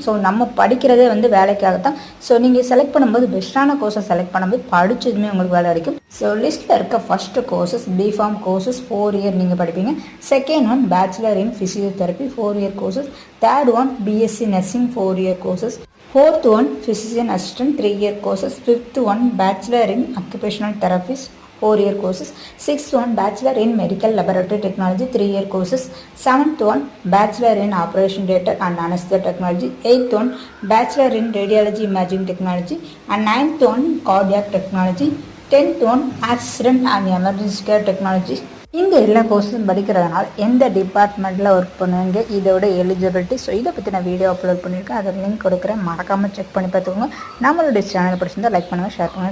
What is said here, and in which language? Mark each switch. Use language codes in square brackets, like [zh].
[ta] So நம்ம படிக்கிறதே வேலைக்காகத்தான். So நீங்கள் செலக்ட் பண்ணும்போது பெஸ்ட்டான கோர்ஸை செலக்ட் பண்ணும்போது படித்ததுமே உங்களுக்கு வேலை கிடைக்கும். ஸோ லிஸ்ட்டில் இருக்க first courses B Pharm courses 4 year நீங்கள் படிப்பீங்க. Second one bachelor in physiotherapy 4 year courses. Third one BSc nursing 4 year courses. [en] Fourth one, physician assistant 3 year courses. Fifth one, bachelor in occupational therapist 4 year courses. Sixth one, bachelor in medical laboratory technology 3 year courses. Seventh one, bachelor in operation theatre and anesthesia technology. Eighth one, bachelor in radiology imaging technology. And ninth one, cardiac technology. 10th one, accident and emergency care technology. [ta] இந்த எல்லா கோர்ஸும் படிக்கிறதுனால எந்த டிபார்ட்மெண்ட்டில் work பண்ணுவீங்க, இதோட eligibility, so இதை பற்றி நான் வீடியோ அப்லோட் பண்ணியிருக்கேன். அதோட லிங்க் கொடுக்குறேன், மறக்காமல் செக் பண்ணி பார்த்துக்கோங்க. நம்மளுடைய சேனலை பிடிச்சிருந்தால் லைக் பண்ணுங்கள், ஷேர் பண்ணுங்கள்.